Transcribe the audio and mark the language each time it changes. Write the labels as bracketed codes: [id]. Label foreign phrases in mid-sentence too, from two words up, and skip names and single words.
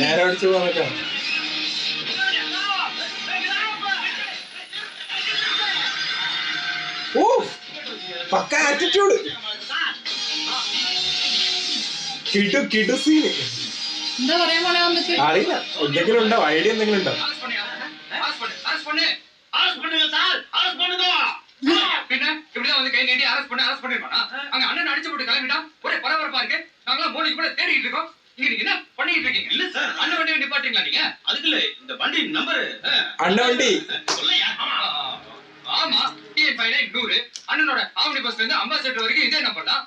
[ml] നേരെ അടിച്ചു പോകാൻ നോക്കാം. ഓ പക്ക ആറ്റിറ്റ്യൂഡ്. കിടു സീന്. എന്താ പറയാൻ പോണേ വന്നിട്ട്? അറിയില്ല, എന്തെങ്കിലും ഉണ്ടോ, ഐഡിയ എന്തെങ്കിലും ഉണ്ടോ? [ta] പിന്നെ இப்படிதான் வந்து கை நீட்டி அரெஸ்ட் பண்ணிருப்பானா? அங்க அண்ணன் அடிச்சு போட்டு கிளம்பிட்டான். ஒரே பரபரப்பா இருக்கு. நாங்களாம் மோடி கூட தேடிட்டு இருக்கோம். இங்க நீங்க என்ன பண்ணிட்டு இருக்கீங்க? இல்ல சார், அண்ணன் வண்டியை நிப்பாட்டீங்களா நீங்க? அதுக்கு இல்ல, இந்த வண்டி நம்பர் அண்ணன் வண்டி சொல்லையா? ஆமா, TN59 100. அண்ணனோட ஆவணி பஸ்ல இருந்து அம்பாசடர் வரைக்கும் இதே நம்பர் தான்.